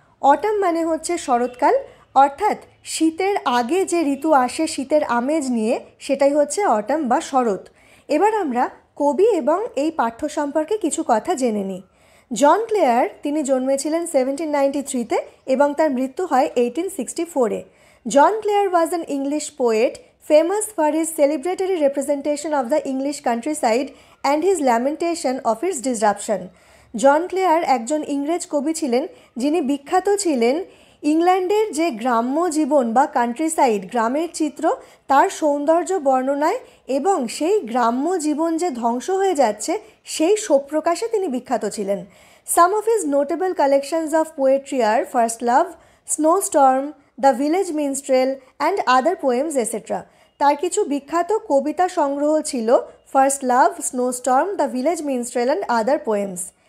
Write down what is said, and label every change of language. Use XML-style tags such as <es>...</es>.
<bn>Autumn মানে হচ্ছে শরৎকাল, অর্থাৎ শীতের আগে যে ঋতু আসে শীতের আমেজ নিয়ে, সেটাই হচ্ছে অটাম বা শরৎ। এবার আমরা কবি এবং এই পাঠ্য সম্পর্কে কিছু কথা জেনে নিই। জন ক্লেয়ার তিনি জন্মেছিলেন 1793-তে এবং তার মৃত্যু হয় 1864-এ।</bn> <en>John Clare was an English poet famous for his celebratory representation of the English countryside and his lamentation of its disruption.</en> <bn>John Claire একজন ইংরেজ কবি ছিলেন যিনি বিখ্যাত ছিলেন ইংল্যান্ডের যে গ্রাম্য জীবন বা কান্ট্রিসাইড, গ্রামের চিত্র, তার সৌন্দর্য বর্ণনায় এবং সেই গ্রাম্য জীবন যে ধ্বংস হয়ে যাচ্ছে সেই শোক প্রকাশে তিনি বিখ্যাত ছিলেন।</bn> <en>Some of his notable collections of poetry are First Love, Snowstorm, The Village Minstrel and Other Poems, etc.</en> <bn>তার কিছু বিখ্যাত কবিতা সংগ্রহ ছিল first love, স্নোস্টর্ম, the village মিনস্ট্রেল and other poems.</bn>